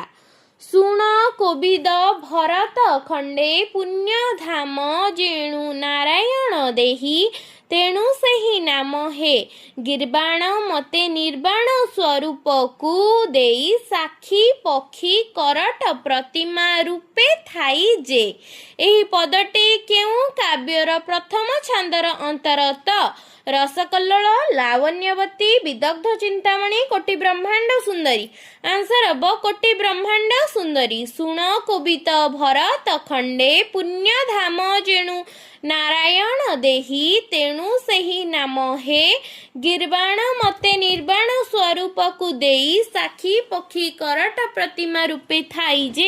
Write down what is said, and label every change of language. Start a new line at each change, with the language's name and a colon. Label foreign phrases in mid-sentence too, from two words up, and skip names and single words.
Odia: ଶୁଣ କୋବିଦ ଭରତ ଖଣ୍ଡେ ପୁଣ୍ୟ ଧାମ ଯେଣୁ ନାରାୟଣ ଦେହି ତେଣୁ ସେହି ନାମ ହେ। ଗିର୍ବାଣ ମତେ ନିର୍ବାଣ ସ୍ୱରୂପ କୁ ଦେଇ ସାକ୍ଷୀ ପକ୍ଷୀ କରଟ ପ୍ରତିମା ରୂପେ ଥାଇ ଯେ। ଏହି ପଦଟି କେଉଁ କାବ୍ୟର ପ୍ରଥମ ଛାନ୍ଦର ଅନ୍ତର୍ଗତ। ରସକଲ୍ଲୋଳ, ଲାବଣ୍ୟବତୀ, ବିଦଗ୍ଧ ଚିନ୍ତାମଣି, କୋଟି ବ୍ରହ୍ମାଣ୍ଡ ସୁନ୍ଦରୀ। ଆନ୍ସର ହବ କୋଟି ବ୍ରହ୍ମାଣ୍ଡ ସୁନ୍ଦରୀ। ଶୁଣ କୋବିତ ଭରତ ଖଣ୍ଡେ, ପୁଣ୍ୟ ଧାମ ଯେଣୁ ନାରାୟଣ ଦେହି, ତେଣୁ ସେହି ନାମ ହେ ଗିର୍ବାଣ ମତେ ନିର୍ବାଣ ସ୍ୱରୂପକୁ ଦେଇ, ସାକ୍ଷୀ ପକ୍ଷୀ କରଟ ପ୍ରତିମା ରୂପେ ଥାଇ ଯେ।